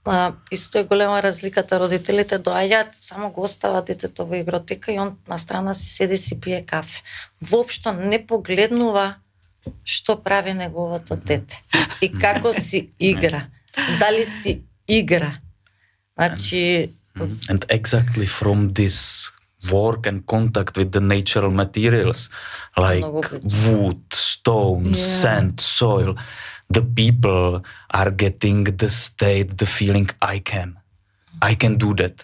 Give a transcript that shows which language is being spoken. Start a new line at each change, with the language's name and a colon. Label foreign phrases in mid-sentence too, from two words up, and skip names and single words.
Macedonian: Исто е голема разликата. Родителите доаѓаат, само го остават детето во игротека и он на страна си седи си пие кафе. Воопшто не погледнува што прави неговото дете и како си игра. Дали си игра. Значи...
English: And exactly from this work and contact with the natural materials, like wood, stone, sand, soil, the people are getting the state, the feeling, I can do that.